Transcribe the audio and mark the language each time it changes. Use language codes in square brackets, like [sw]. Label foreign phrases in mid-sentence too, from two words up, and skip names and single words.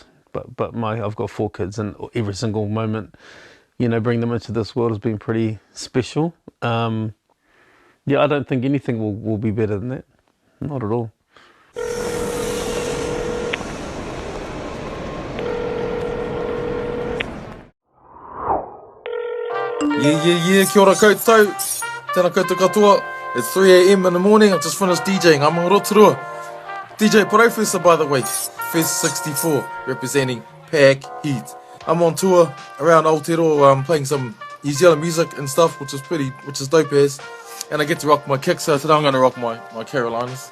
[en] But I've got 4 kids, and every single moment, you know, bring them into this world has been pretty special. Yeah, I don't think anything will be better than that. Not at all. Yeah, [mi] kia ora koutou. Tēnā koutou katoa. [en] It's 3 a.m. in the morning, I've just finished DJing. I'm on Rotorua. DJ Professor, by the way. Fest 64, representing Pack Heat. I'm on tour around Aotearoa, playing some New Zealand music and stuff, which is dope as. And I get to rock my kicks, so today I'm going to rock my Carolinas.